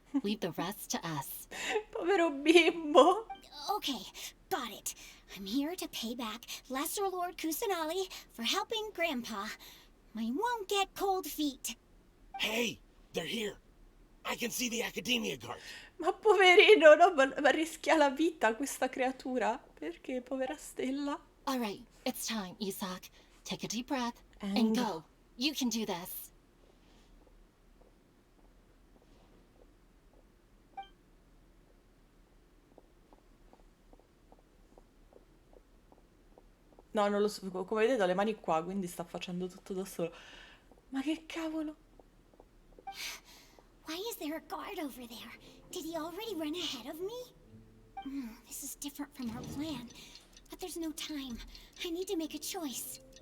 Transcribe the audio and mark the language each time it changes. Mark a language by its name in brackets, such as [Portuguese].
[English] Leave the rest to us. [Italian] Povero bimbo. [English] Okay, got it. I'm here to pay back Lesser Lord Kusanali for helping Grandpa. I won't get cold feet. Hey, they're here. I can see the Akademiya guard. [Italian] Ma poverino, no, ma rischia la vita questa creatura. Perché, povera Stella? [English] All right, it's time, Isak. Take a deep breath and go. You can do this. [Italian] No, non lo so, come vedete ho le mani qua, quindi sta facendo tutto da solo. Ma che cavolo? [English] Why is there a guard over there? Did he already run ahead of me? This is different from our plan. But there's no time. I need to make a choice.